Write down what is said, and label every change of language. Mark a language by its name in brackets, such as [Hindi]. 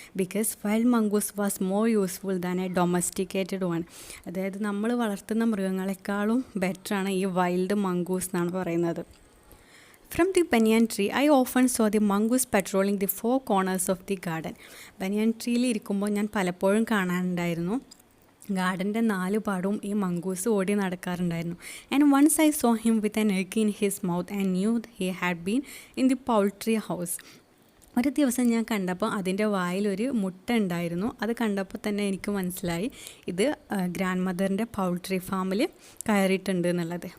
[English] Because wild mongoose was more useful than a domesticated one. [Malayalam] അതായത് നമ്മൾ വളർത്തുന്ന മൃഗങ്ങളെക്കാളും ബെറ്ററാണ് ഈ വൈൽഡ് മംഗൂസ് എന്നാണ് പറയുന്നത്. [English] From the banyan tree, I often saw the mongoose patrolling the 4 corners of the garden. [Malayalam] ബനിയൻ ട്രീയിൽ ഇരിക്കുമ്പോൾ ഞാൻ പലപ്പോഴും കാണാനുണ്ടായിരുന്നു ഗാർഡൻ്റെ 4 പാടവും ഈ മംഗൂസ് ഓടി നടക്കാറുണ്ടായിരുന്നു. [English] And once I saw him with an egg in his mouth and knew he had been in the poultry house. [Malayalam] ഒരു ദിവസം ഞാൻ കണ്ടപ്പോൾ അതിൻ്റെ വായിലൊരു മുട്ട ഉണ്ടായിരുന്നു. അത് കണ്ടപ്പോൾ തന്നെ എനിക്ക് മനസ്സിലായി ഇത് ഗ്രാൻഡ് മദറിൻ്റെ പൗൾട്രി ഫാമിൽ കയറിയിട്ടുണ്ട് എന്നുള്ളത്.